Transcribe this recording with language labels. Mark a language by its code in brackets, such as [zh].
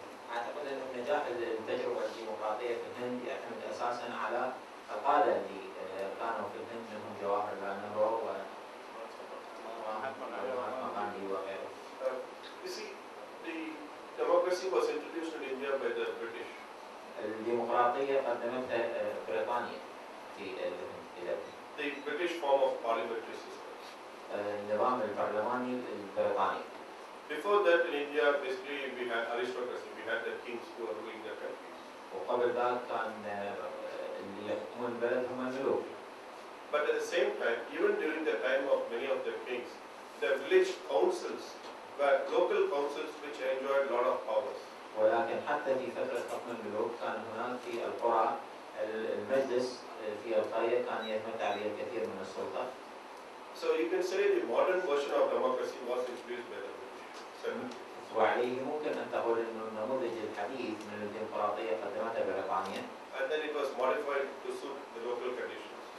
[ar] أعتقد أنه نجاح التجربة الديمقراطية في الهند يعتمد أساساً على القادة اللي كانوا في الهند منهم جواهرلال نهرو ومهاتما غاندي وغيره. [en] You see, the democracy was introduced in India by the British. [ar] الديمقراطية قدمتها بريطانيا في الهند إلى [en] The British form of parliamentary system. [ar] النظام البرلماني البريطاني. [en] Before that, in India, basically we had aristocracy. We had the kings who were ruling the countries. [ar] وقبل ذلك كان اللي يحكمون البلد هم الملوك. [en] But at the same time, even during the time of many of the kings, the village councils were local councils which enjoyed a lot of powers. [ar] ولكن حتى في فترة حكم الملوك كان هناك في القرى المجلس في القرية كان يتمتع بالكثير من السلطة. [en] So you can say the modern version of democracy was introduced by the British. [ar] وعليه ممكن أن تقول إنه النموذج الحديث من الديمقراطية قدمتها بريطانيا. [en] And then it was modified to suit the local conditions.